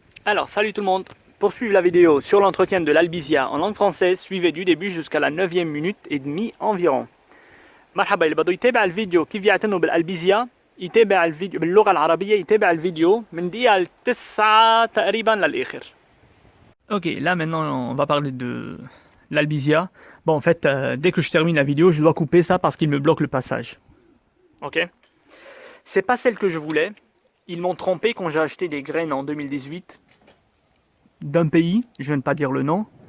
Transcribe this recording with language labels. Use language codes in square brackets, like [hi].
[fr] Alors, salut tout le monde. Pour suivre la vidéo sur l'entretien de l'albizia en langue française, suivez du début jusqu'à la 9e minute et demie environ. [ar] مرحبا اللي بده يتابع الفيديو كيف يعتنوا بالالبيزيا يتابع الفيديو باللغة العربية يتابع الفيديو من دقيقة 9 تقريبا للآخر. [fr] Ok, là maintenant on va parler de l'albizia. Bon en fait, dès que je termine la vidéo, je dois couper ça parce qu'il me bloque le passage. Ok. C'est pas celle que je voulais. Ils m'ont trompé quand j'ai acheté des graines en 2018 d'un pays, je ne vais pas dire le nom.